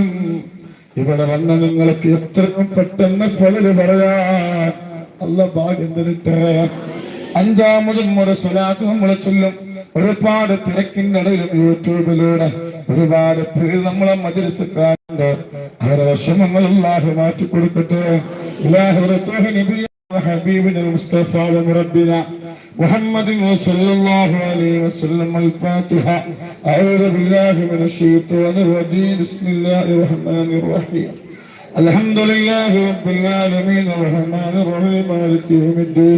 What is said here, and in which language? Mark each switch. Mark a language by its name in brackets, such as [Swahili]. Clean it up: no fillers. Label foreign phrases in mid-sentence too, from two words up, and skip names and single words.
[Malayalam] ഇവിടെ വന്ന നിങ്ങൾക്ക് എത്രയും പെട്ടെന്ന് ഫലല് പറയാൻ അല്ലാഹു ഭാഗ്യം തരട്ടെ. 5ാമതും ഒരു സ്വലാത്ത് നമ്മൾ ചൊല്ലും. ഒരുപാട് തിരക്കിന്റെ ഇടയിലും യൂട്യൂബിലൂടെ ഒരുപാട് പേര് നമ്മളെ മജ്‌ലിസ് കാണുന്നുണ്ട്. അവരുടെ വിഷമങ്ങൾ അല്ലാഹു മാറ്റി കൊടുക്കട്ടെ. [Arabic] حبيبنا المصطفى وربنا محمد صلى الله عليه وسلم. الفاتحة. أعوذ بالله من الشيطان الرجيم. بسم الله الرحمن الرحيم. الحمد لله رب العالمين الرحمن الرحيم مالك يوم الدين.